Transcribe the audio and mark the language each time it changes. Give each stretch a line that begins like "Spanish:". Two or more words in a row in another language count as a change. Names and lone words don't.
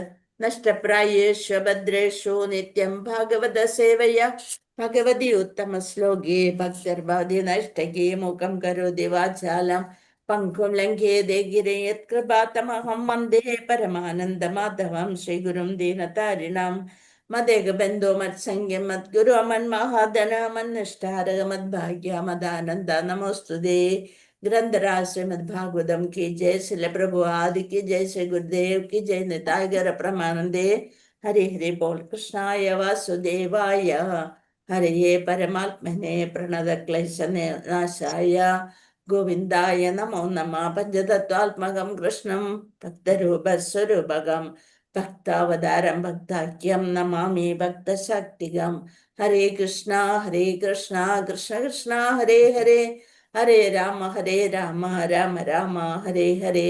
Sanskrit: നഷ്ടപ്രായേഷു ഭദ്രേഷു നിത്യം ഭാഗവത സേവയ ഭഗവതി ഉത്തമ ശ്ലോകേ ഭക്തർഭവതി നഷ്ടകേ മുഖം കരോതി വാചാലം പങ്കും ലംഘേതേ ഗിരയത് കൃപാതമഹം വന്ദേ പരമാനന്ദ മാധവം ശ്രീഗുരും ദീനതാരിണം മദേകബന്ധോ മത്സംഗ്യം മദ്ഗുരു മന്മഹാദന മന്നിഷ്ടാരക മദ്ഭാഗ്യ മദാനന്ദ നമോസ്തുതേ.
Hindi: ग्रंथराज श्रीमद भागवतम की जय, श्री प्रभु आदि की जय, श्री गुरुदेव की जय, निताय गौर प्रमानंदे.
Sanskrit: हरे हरे बोल कृष्णाय वासुदेवाय हरे परमात्मने प्रणत क्लेश नाशाय ഗോവിന്ദായ നമോ നമ. പഞ്ചതത്വാത്മകം കൃഷ്ണം ഭക്തരൂപസ്വരൂപകം ഭക്താവതാരം ഭക്താഖ്യം നമാമി ഭക്തശക്തികം. ഹരേ കൃഷ്ണ കൃഷ്ണ കൃഷ്ണ ഹരേ ഹരേ, ഹരേ രാമ രാമ രാമ ഹരേ ഹരേ.